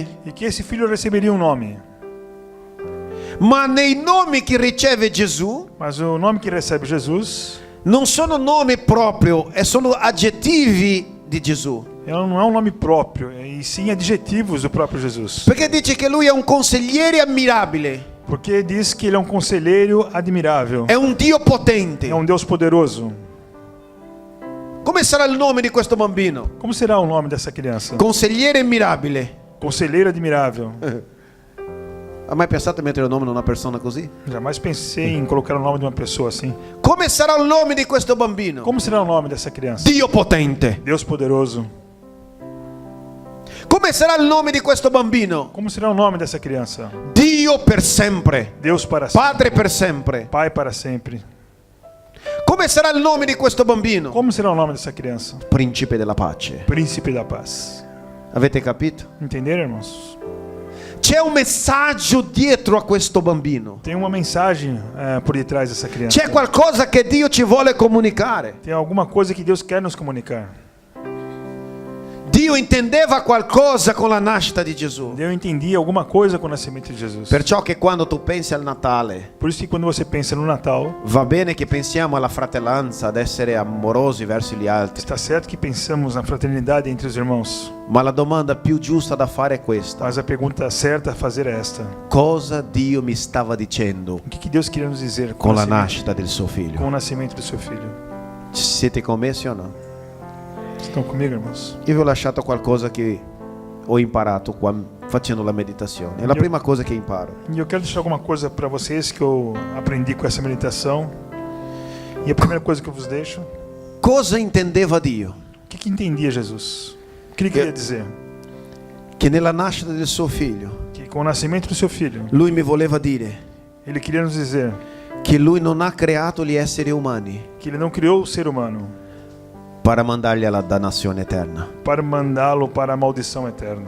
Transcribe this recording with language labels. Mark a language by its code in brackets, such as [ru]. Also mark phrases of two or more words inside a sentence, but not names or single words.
[pt] e que esse filho receberia um nome. [it] Ma nei nomi che riceve Gesù [pt] Mas o nome que recebe Jesus [it] non sono nomi proprio, sono aggettivi di Gesù. [pt] não é um nome próprio, e sim adjetivos do próprio Jesus. [it] Perché dice che lui è un consigliere ammirabile, [pt] Porque diz que ele é um conselheiro admirável, [it] è un Dio potente. [pt] é um Deus poderoso. [it] Come sarà il nome di questo bambino? [pt] Como será o nome dessa criança? [it] Consigliere ammirabile. [pt] Conselheiro admirável. [it] Ha mai pensato a mettere il nome di una persona così? [pt] Jamais pensei em colocar o nome de uma pessoa assim. [it] Come sarà il nome di questo bambino? [pt] Como será o nome dessa criança? [it] Dio potente. [pt] Deus poderoso. [it] Come sarà il nome di questo bambino? [pt] Como será o nome dessa criança? [it] Dio per sempre. [pt] Deus para sempre. [it] Padre per sempre. [pt] Pai para sempre. [it] Come sarà il nome di questo bambino? [pt] Como será o nome dessa criança? [it] Principe della pace. [pt] Príncipe da paz. [it] Avete capito? [pt] Entenderam, irmãos? [it] C'è un messaggio dietro a questo bambino. [pt] Tem uma mensagem por detrás dessa criança. [it] C'è qualcosa che Dio ci vuole comunicare. [pt] Tem alguma coisa que Deus quer nos comunicar. [it] Dio intendeva qualcosa con la nascita di Gesù. [pt] Eu entendi alguma coisa com o nascimento de Jesus. [it] Perciò che quando tu pensi al Natale, [pt] Por isso que quando você pensa no Natal, [it] va bene che pensiamo alla fratellanza, ad essere amorosi verso gli altri, [pt] está certo que pensamos na fraternidade entre os irmãos. [it] ma la domanda più giusta da fare è questa: [pt] Mas a pergunta certa a fazer é esta: [it] cosa Dio mi stava dicendo [pt] o que Deus queria nos dizer [it] con la [pt] nascimento- [it] nascita del suo [pt] com o [it] figlio? [pt] nascimento do seu filho? [it] Siete conmessi o no? [pt] Estão comigo, irmãos? [it] Io vi ho lasciato qualcosa che ho imparato qua facendo la meditazione. È la prima cosa che imparo. [pt] E eu quero deixar alguma coisa para vocês que eu aprendi com essa meditação. E a primeira coisa que eu vos deixo: [it] Cosa intendeva Dio? [pt] o que entendia Jesus? O que ele queria dizer? [it] Che nella nascita del suo figlio, [pt] Que com o nascimento do seu filho, [it] lui mi voleva dire [pt] ele queria nos dizer [it] che lui non ha creato gli esseri umani [pt] que ele não criou o ser humano [it] para mandarli alla dannazione eterna. [pt] para mandá-lo para a maldição eterna.